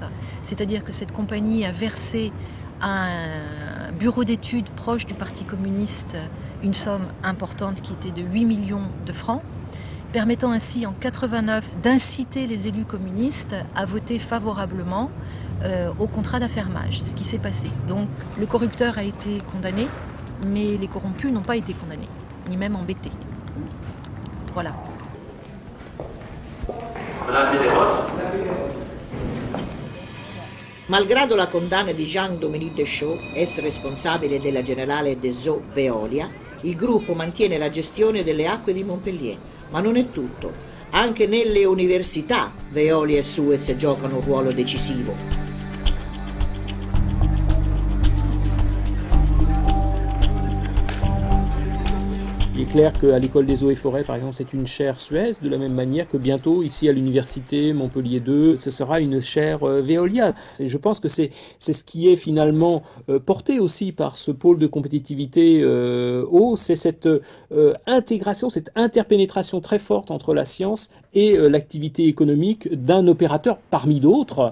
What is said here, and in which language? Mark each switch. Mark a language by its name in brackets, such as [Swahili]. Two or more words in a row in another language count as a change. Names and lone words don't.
[French] C'est-à-dire que cette compagnie a versé à un bureau d'études proche du Parti communiste une somme importante qui était de 8 millions de francs, permettant ainsi en 89 d'inciter les élus communistes à voter favorablement au contrat d'affermage, ce qui s'est passé. Donc le corrupteur a été condamné, mais les corrompus n'ont pas été condamnés, ni même embêtés. Voilà. [Italian] Malgrado la condanna di Jean-Dominique Deschaux, ex responsabile della Generale des Eaux Veolia, il gruppo mantiene la gestione delle acque di Montpellier. Ma non è tutto. Anche nelle università Veolia e Suez giocano un ruolo decisivo. [French] Il est clair qu'à l'école des eaux et forêts, par exemple, c'est une chaire Suez, de la même manière que bientôt, ici à l'université Montpellier 2, ce sera une chaire Veolia. Et je pense que c'est ce qui est finalement porté aussi par ce pôle de compétitivité eau, c'est cette intégration, cette interpénétration très forte entre la science et l'activité économique d'un opérateur parmi d'autres.